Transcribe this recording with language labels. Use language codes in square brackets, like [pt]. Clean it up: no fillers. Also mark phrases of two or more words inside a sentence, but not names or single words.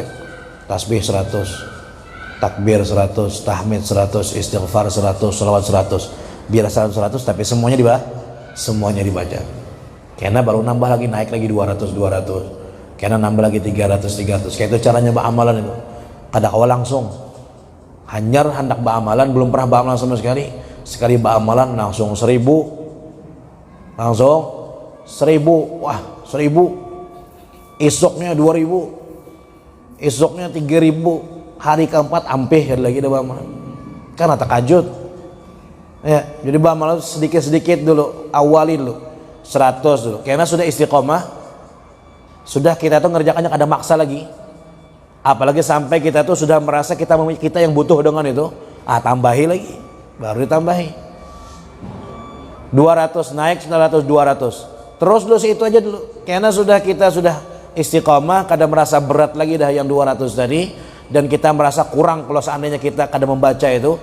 [id] Tasbih 100, takbir 100, tahmid 100, istighfar 100, sholawat 100. Biar 100 tapi semuanya dibaca. Karena baru nambah lagi, naik lagi 200. Karena nambah lagi 300. Kayak itu caranya beramalan itu. Kada kawal langsung. Hanyar hendak beramalan, belum pernah beramalan sama sekali. Sekali beramalan langsung 1000. Wah, 1000. Esoknya 2000. Esoknya 3000. [bjn] Hari keempat ampih lagi dah beramalan. Karena takajud. [id] Ya, jadi beramal sedikit-sedikit dulu, awali dulu 100 dulu, karena sudah istiqomah, sudah kita tuh ngerjakannya ada maksa lagi, apalagi sampai kita tuh sudah merasa kita yang butuh dengan itu, tambahi lagi, baru ditambahi 200, naik 100, 200 terus dulu itu aja dulu, karena kita sudah istiqomah, kada merasa berat lagi dah yang 200 tadi, dan kita merasa kurang kalau seandainya kita kada membaca itu.